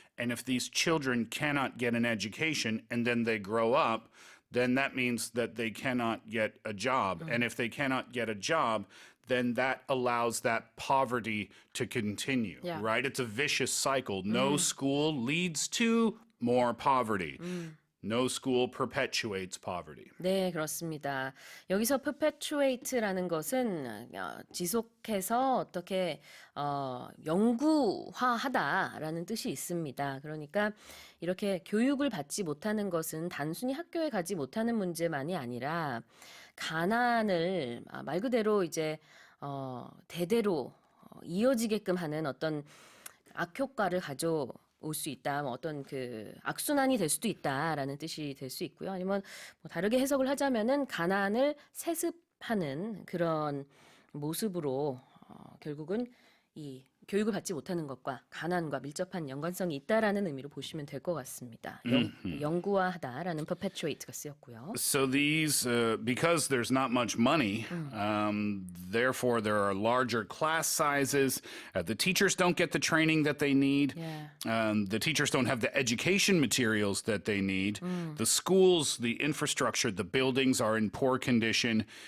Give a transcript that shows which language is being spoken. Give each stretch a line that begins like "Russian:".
English: And if these children cannot get an education and then they grow up, then that means that they cannot get a job. And if they cannot get a job, then that allows that poverty to continue, Yeah. right? It's a vicious cycle. No school leads to more poverty. No school perpetuates poverty.
Korean: 네, 그렇습니다. 여기서 perpetuate라는 것은 지속해서 어떻게 영구화하다라는 뜻이 있습니다. 그러니까 이렇게 교육을 받지 못하는 것은 단순히 학교에 가지 못하는 문제만이 아니라 가난을 말 그대로 이제 대대로 이어지게끔 하는 어떤 악효과를 가져 올 수 있다. 뭐 어떤 그 악순환이 될 수도 있다라는 뜻이 될 수 있고요. 아니면 뭐 다르게 해석을 하자면은 가난을 세습하는 그런 모습으로 결국은 이 교육을 받지 못하는 것과 가난과 밀접한 연관성이 있다라는 의미로 보시면 될 것 같습니다. 영구화하다라는 perpetuate가 쓰였고요.
English: So these, because there's not much money, therefore there are larger class sizes. The teachers don't get the training that they need. Yeah. The teachers don't have the education materials that they need. The schools, the infrastructure, the buildings are in poor condition.